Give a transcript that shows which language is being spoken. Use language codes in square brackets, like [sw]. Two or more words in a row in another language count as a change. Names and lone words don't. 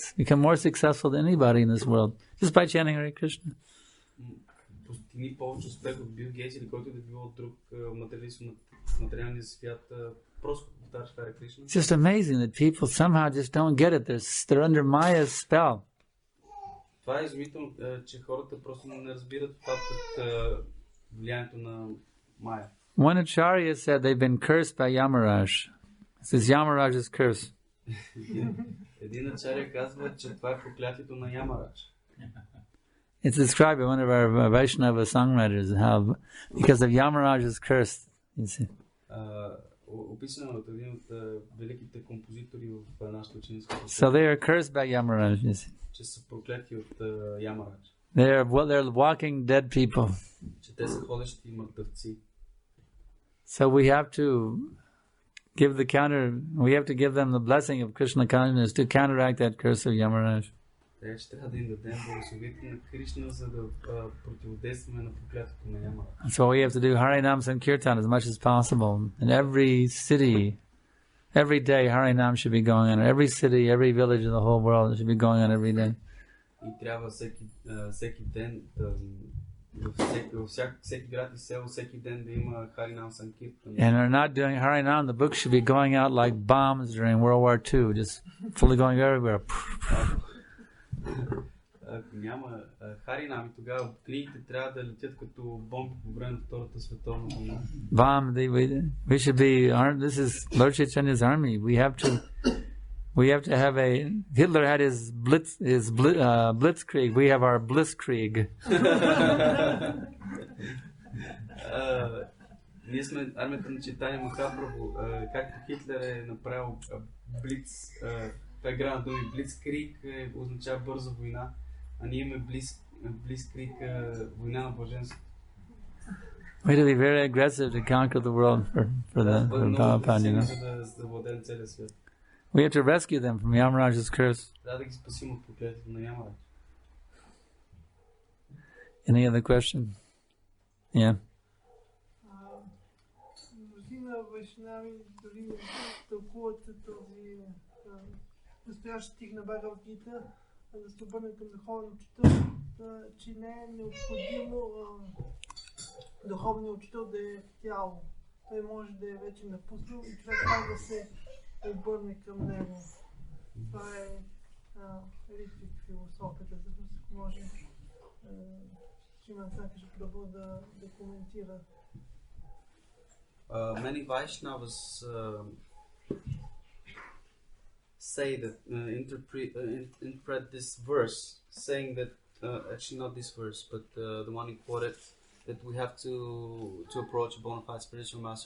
[en] Become more successful than anybody in this world just by chanting Hare Krishna. It's just amazing that people somehow just don't get it. They're under Maya's spell. [bg] Това е изумително, че хората просто не разбират влиянието на Майя. [en] One acharya said they've been cursed by Yamaraj. This is Yamaraj's curse. [bg] Един ачаря казва, че това е проклятието на Ямарадж. [en] It's described by one of our Vaishnava songwriters how, because of Yamaraj's curse, you see. [bg] Описано от един от великите композитори в нашата ученическа. [en] So they are cursed by Yamaraj, you see. [bg] Че са проклети от Ямарадж. [en] They're walking dead people. [bg] Че те са ходещи мъртъвци. [en] So we have to give the counter. We have to give them the blessing of Krishna consciousness to counteract that curse of Yamaraj. [bg] Те ще трябва да им дадем благословите на Кришна, за да противодействаме на проклятието на Ямара. [en] So we have to do Harinam Sankirtan as much as possible. In every city, every day Harinam should be going on. Every city, every village in the whole world should be going on every day. [bg] И трябва всеки ден, всеки град и село, всеки ден да има Харинам Санкиртан. [en] And are not doing Harinam, the book should be going out like bombs during World War II, just fully going everywhere. [bg] Ако няма Харинам, тогава книгите трябва да летят като бомби по време на Втората световна война. [en] Bomb, we should be armed. This is Lord Chaitanya's army. We have to have a. Hitler had his blitzkrieg. We have our blitzkrieg. [bg] Ние сме армията на Чайтания Махапрабху, както Хитлер е направил блиц, това игра на думи, блицкриг означава бърза война, а ние имаме блицкриг, война на блаженството. [en] We have to be very aggressive to conquer the world for Prabhupada, you know. We have to rescue them from Yamaraj's curse. Any other question? Yeah. [bg] Мнозина вайшнави дори тълкуват този настоящ стих на Бхагавад Гита, да се обърне към духовен учител, че не е необходимо духовният учител да е в тяло. Той може да е вече напуснал и човек трябва да се обърне към него. Това е ритвик философията, за да може Шриман Санкаршан Прабху да коментира. [en] Many Vaishnavas say that interpret this verse, saying that actually not this verse, but the one he quoted, that we have to approach a bona fide spiritual master.